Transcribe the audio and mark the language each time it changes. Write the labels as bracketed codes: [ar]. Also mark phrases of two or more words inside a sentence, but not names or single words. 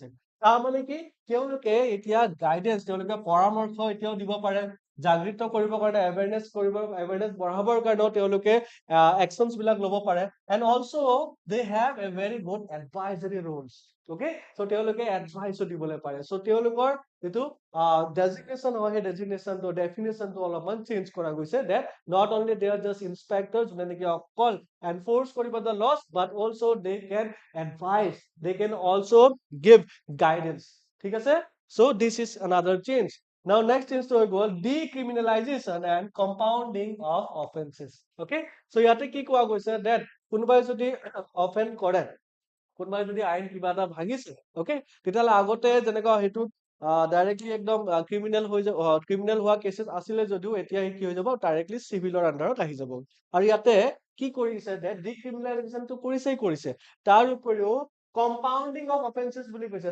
[as] তাৰ মানে কি তেওঁলোকে এতিয়া গাইডেন্স তেওঁলোকে পৰামৰ্শ এতিয়াও দিব পাৰে, জাগৃত কৰিবৰ কাৰণে এৱেৰনেছ বঢ়াবৰ কাৰণেও তেওঁলোকে একচনছ বিলাক ল'ব পাৰে, [en] and also they have a very good advisory roles, okay? [as] So তেওঁলোকে এডভাইসও দিবলৈ পাৰে। So তেওঁলোকৰ যেটো ডেজিগনেশ্যন হয় সেই ডেজিগনেশ্যনটো ডেফিনেশ্যনটো অলপমান চেঞ্জ কৰা গৈছে, [en] that not only they are just inspectors [as] যোনে নেকি অকল [en] enforce কৰিব the laws but also they can advise, they can also give guidance, [as] ঠিক আছে? [en] So this is another change. Now next change to go decriminalization and compounding of offenses, okay? [as] So ইয়াতে কি কোৱা গৈছে that কোনোবাই যদি অফেন্ড কৰে, কোনোবাই যদি আইন কিবা এটা ভাঙিছে, okay, তেতিয়াহ'লে আগতে যেনেকুৱা হেতু ডাইৰেক্টলি একদম ক্ৰিমিনেল হৈ যাব, ক্ৰিমিনেল হোৱা কেसेस আছিলে যদিও এতিয়া কি হৈ যাব ডাইৰেক্টলি সিভিলৰ আন্ডাৰত আহি যাব। আৰু ইয়াতে কি কৰিছে that ডিক্ৰিমিনেলাইজেশনটো কৰিছে, তাৰ উপৰিও [en] compounding of offences [as] বুলি কৈছে।